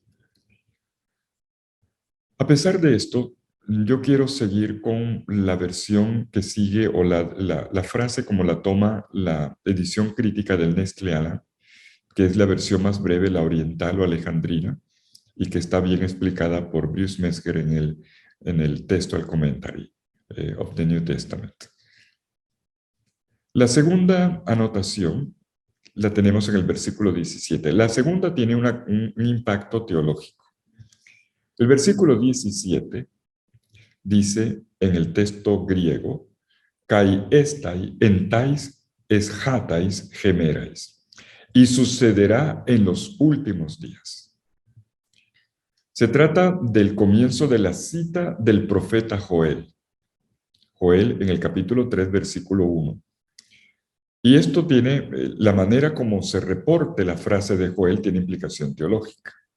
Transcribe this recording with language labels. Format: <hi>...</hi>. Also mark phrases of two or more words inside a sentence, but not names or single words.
<es>A pesar de esto, yo quiero seguir con la versión que sigue o la frase como la toma la edición crítica del Nestle Aland, que es la versión más breve, la oriental o alejandrina, y que está bien explicada por Bruce Metzger en el Textual Commentary of the New Testament. La segunda anotación la tenemos en el versículo 17. La segunda tiene un impacto teológico. El versículo 17 dice en el texto griego,</es> <el>καὶ ἔσται ἐν ταῖς ἐσχάταις ἡμέραις,</el> <es>y sucederá en los últimos días. Se trata del comienzo de la cita del profeta Joel. Joel en el capítulo 3, versículo 1. Y esto tiene, la manera como se reporte la frase de Joel tiene implicación teológica.</es>